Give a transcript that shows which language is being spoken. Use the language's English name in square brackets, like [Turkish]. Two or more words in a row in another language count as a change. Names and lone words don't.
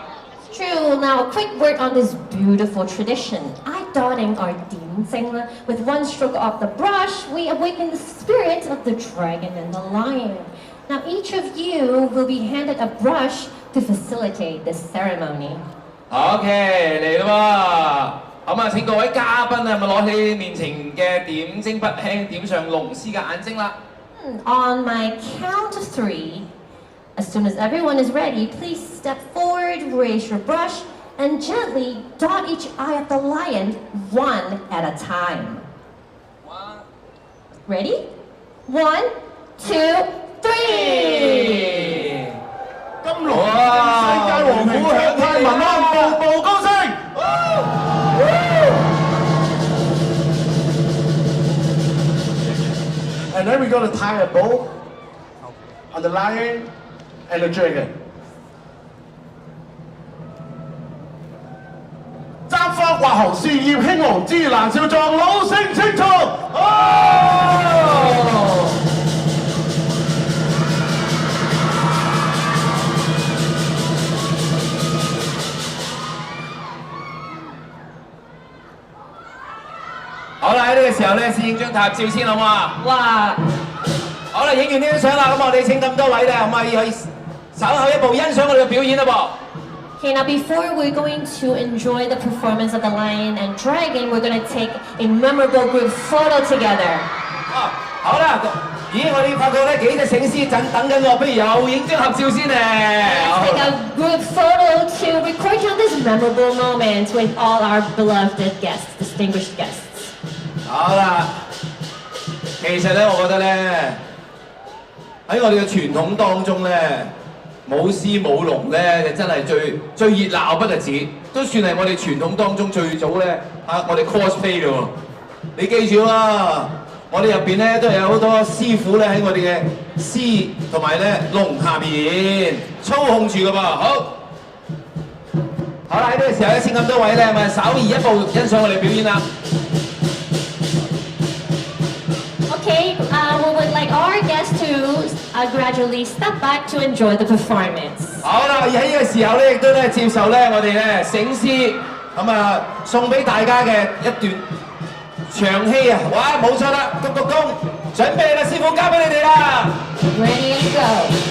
[English] True. Now, a quick word on this beautiful tradition. Eye dotting or dimsing. With one stroke of the brush, we awaken the spirit of the dragon and the lion. Now, each of you will be handed a brush to facilitate this ceremony. [Cantonese] OK， 嚟啦喎！咁啊，請各位嘉賓啊，咪攞起面前嘅點睛筆，輕點上龍獅嘅眼睛啦。 [English] On my count of 3, as soon as everyone is ready, please step forward, raise your brush, and gently dot each eye of the lion one at a time. Ready? 1, 2, 3. [Cantonese] 金龍世界和平長泰民安，步步高升。 [English] And then we're going to tie a bow on the lion and the dragon. [Cantonese] 爭花刮紅，事業興隆，志難少壯，老成青松。好啦，喺呢個時候咧，先影張合照先好唔好啊？哇！好啦，影完呢張相啦，咁我哋請咁多位咧，可唔可以稍後一步欣賞我哋嘅表演啦噃？ [English] Okay, now before we're going to enjoy the performance of the lion and dragon, we're going to take a memorable group photo together. [Cantonese] 好啦，咦，我哋發覺咧幾隻醒獅等緊我，不如又影張合照先咧。 [English] Let's take a group photo to record on this memorable moment with all our beloved guests, distinguished guests. [Cantonese] 好啦，其實咧，我覺得咧喺我哋嘅傳統當中咧，舞獅舞龍咧就真係最熱鬧不特止，都算係我哋傳統當中最早咧我哋 cosplay 嘅喎。你記住啊，我哋入邊咧都有好多師傅咧喺我哋嘅獅同埋咧龍下邊操控住嘅噃。好啦，喺呢個時候咧，請咁多位咧，咪稍移一步欣賞我哋表演啦。 [English] Okay, we would like our guests to gradually step back to enjoy the performance. [Cantonese] 好啦，而喺呢個時候咧，亦都咧接受咧我哋咧醒獅咁啊送俾大家嘅一段長戲啊！哇，冇錯啦，鞠躬，準備啦，師傅交俾你哋啦。 [English] Ready and go.